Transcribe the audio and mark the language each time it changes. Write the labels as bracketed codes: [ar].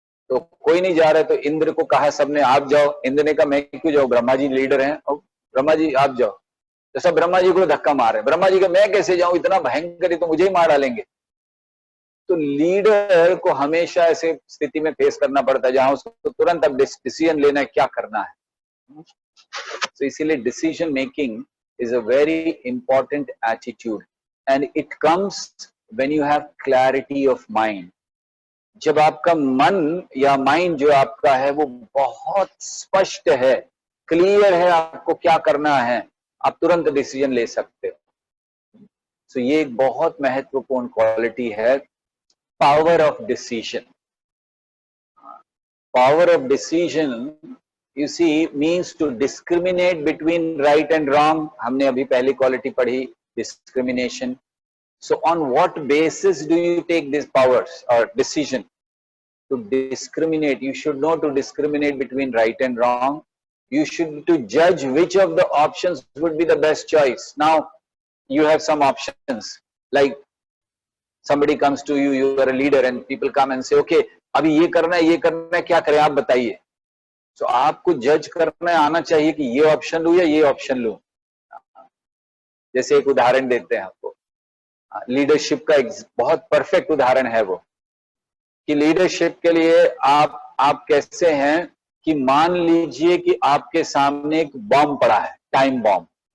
[hi] तो कोई नहीं जा रहा है. तो इंद्र को कहा सबने, आप जाओ. इंद्र ने कहा मैं क्यों जाऊं, ब्रह्मा जी लीडर हैं. और ब्रह्मा जी आप जाओ. तो सब ब्रह्मा जी को धक्का मारे. ब्रह्मा जी का मैं कैसे जाऊं, इतना भयंकर है, तो मुझे ही मार डालेंगे. तो लीडर को हमेशा ऐसे स्थिति में फेस करना पड़ता है जहां उसको तुरंत अब डिसीजन लेना है, क्या करना है. तो इसीलिए [en] Decision making is a very important attitude, and it comes when you have clarity of mind. [hi] जब आपका मन या माइंड जो आपका है वो बहुत स्पष्ट है, क्लियर है, आपको क्या करना है, आप तुरंत डिसीजन ले सकते हो. So ये एक बहुत महत्वपूर्ण क्वालिटी है, power of decision. [en] Power of decision you see means to discriminate between right and wrong. [hi] हमने अभी पहली क्वालिटी पढ़ी, discrimination. [en] So on what basis do you take these powers or decision? To discriminate, you should know to discriminate between right and wrong. You should to judge which of the options would be the best choice. Now you have some options, like somebody comes to you, you are a leader, and people come and say, okay, [hi] अभी ये करना है, क्या करें आप बताइए. तो आपको जज करना आना चाहिए कि ये ऑप्शन लूं या ये ऑप्शन लूं. जैसे एक उदाहरण देते हैं आपको, लीडरशिप का एक बहुत परफेक्ट उदाहरण है वो, कि लीडरशिप के लिए आप कैसे हैं कि मान लीजिए कि आपके सामने एक बॉम्ब पड़ा है, टाइम बॉम्ब.